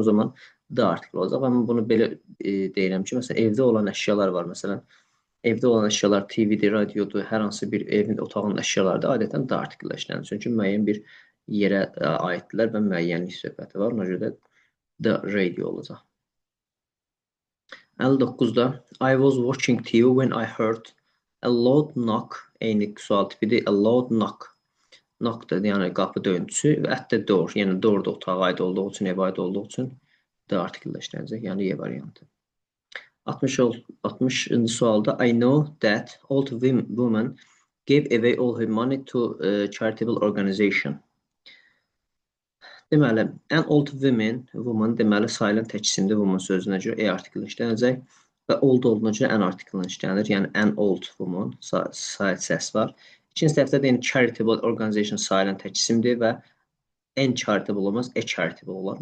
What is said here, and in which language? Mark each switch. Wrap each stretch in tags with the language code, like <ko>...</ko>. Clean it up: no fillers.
<az>O zaman D artikli olacaq. Amma bunu belə deyirəm ki, məsələn evdə olan əşyalar var. Məsələn, evdə olan əşyalar TV-dir, radiodur, hər hansı bir evin, otağının əşyalarıdır. Adətən D artikli işlənir. Çünki müəyyən bir yerə aiddirlər və müəyyənlik söhbəti var. Ona görə də D radio olacaq.</az> <en>59-da I was watching TV when I heard a loud knock.</en> <az>Eyni sual tipidir.</az> <en>A loud knock.</en> <az>Knock da yəni qapı döyüntüsü və at the door. Yəni door da otağa aid olduğu üçün, evə aid olduğu üçün D artikli işlənəcək. Yəni E variantı. 60-cı sualda</az> <en>I know that old woman gave away all her money to a charitable organization.</en> <az>Deməli, an old woman deməli sayılan tək isimdir woman sözünə görə E artikli işlənəcək və old olduğuna görə an artikli işlənir. Yəni</az> <en>an old woman</en> <az>sayıt səs var. İkinci tərəfdə də charitable organization sayılan tək isimdir və an charitable olmaz, a charitable olar.</az>